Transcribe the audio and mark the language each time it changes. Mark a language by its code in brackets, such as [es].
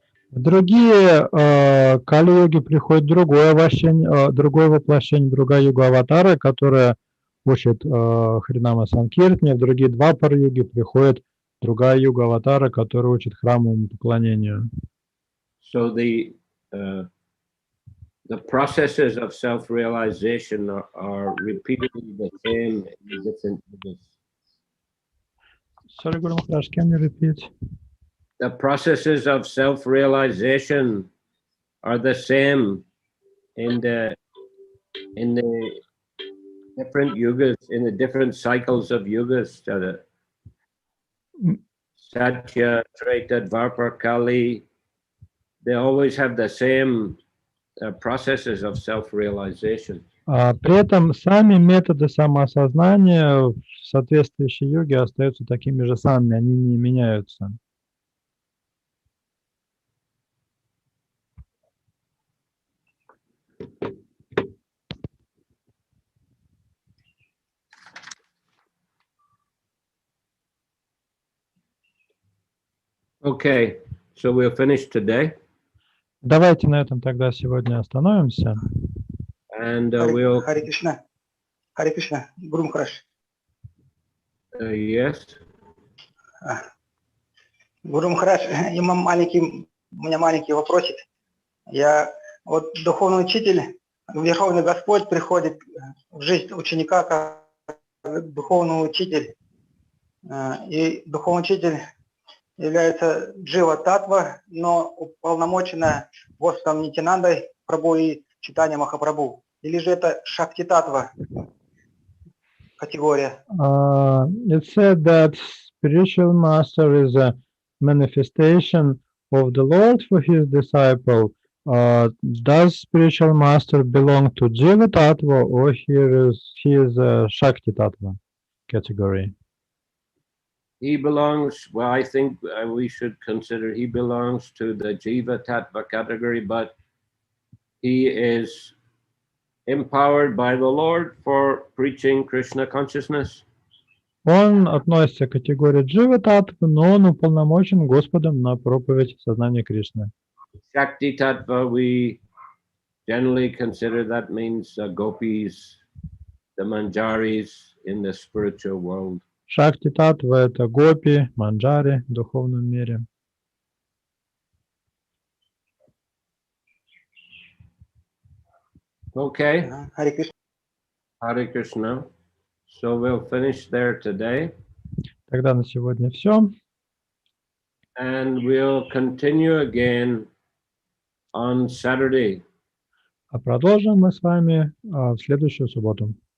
[ru] В другие Кали-юги приходит другое воплощение, другая юга-аватара, которая учит Харинама Санкиртане, в другие Двапара-юги приходит другая юга-аватара, которая учит храмовому поклонению. [en] So the processes of self-realization are repeatedly the same in different yugas. Sorry, Guru Maharaj, can you repeat? The processes of self-realization are the same in the different yugas, in the different cycles of yugas. Satya, Treta, Dvapara, Kali, they always have the same processes of self-realization. [ru] При этом сами методы самоосознания в соответствующей йоге остаются такими же самыми, они не меняются. [en] Okay, so we'll finish today. [ru] Давайте на этом тогда сегодня остановимся. [en] And we'll... [ru] Харе Кришна. Харе Кришна. Гуру Махарадж. [en] Yes. [ru] Гуру Махарадж, у меня маленький вопросик. Вот духовный учитель, Верховный Господь приходит в жизнь ученика как духовный учитель. И духовный учитель является Джива-татва, но уполномочена Господом Нитянандой Прабху и Чайтанья Махапрабху. Или же это Шакти-татва категория? [en] It said that spiritual master is a manifestation of the Lord for his disciple. Does spiritual master belong to Jiva Tattva or he is a Shakti Tattva category? He belongs, well, I think we should consider he belongs to the Jiva Tattva category, but he is empowered by the Lord for preaching Krishna consciousness. [ru] Он относится к категории Джива Таттвы, но он уполномочен Господом на проповедь сознания Кришны. [en] Shakti Tattva, we generally consider that means gopis, the manjaris in the spiritual world. [ru] Шакти Таттва — это гопи, манджари в духовном мире. [en] Okay. [ru] Харе Кришна. [en] Hare Krishna. So we'll finish there today. [ru] Тогда на сегодня все. [en] And we'll continue again on Saturday. [ru] А продолжим мы с вами в следующую субботу.